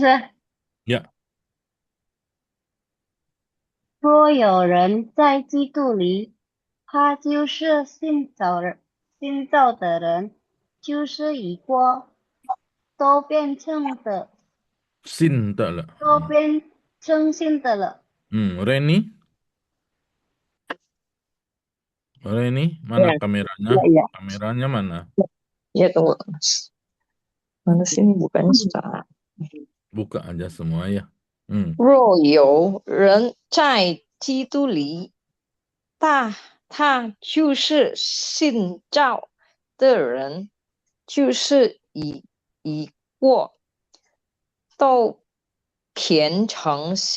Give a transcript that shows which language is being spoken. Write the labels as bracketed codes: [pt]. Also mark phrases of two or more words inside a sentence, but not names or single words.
[id] Ya. [zh] 若有人在基督里，他就是新造的人，旧事已过，都变成新的了。 [id] Reni. Reni, mana Ya, kameranya? ya. Kameranya mana? Ya, tunggu. Mana sini bukanya susah. Buka aja semua ya. [zh] 若有人在基督里，他就是新造的人，旧事已过，都变成新